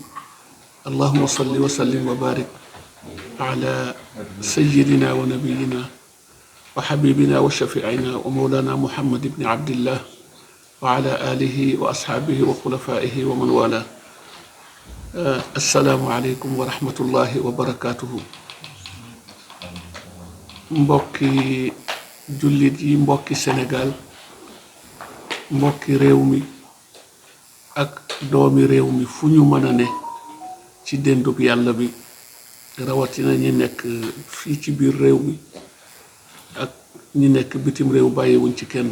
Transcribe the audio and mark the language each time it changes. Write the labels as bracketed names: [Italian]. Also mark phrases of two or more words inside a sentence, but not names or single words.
[Arabic] اللهم صل وسلم وبارك على سيدنا ونبينا وحبيبنا وشفيعنا ومولانا محمد بن عبد الله وعلى آله وأصحابه وخلفائه ومن والاه. السلام عليكم ورحمة الله وبركاته. [Wolof] mbokki jullit yi, mbokki Sénégal, mbokki réew mi ak doomi réew mi fu ñu mën a ne ci déndub yàlla bi, rawatina ñi nekk fii ci biir réew mi ak ñi nekk bitim réew, bàyyiwuñ ci kenn.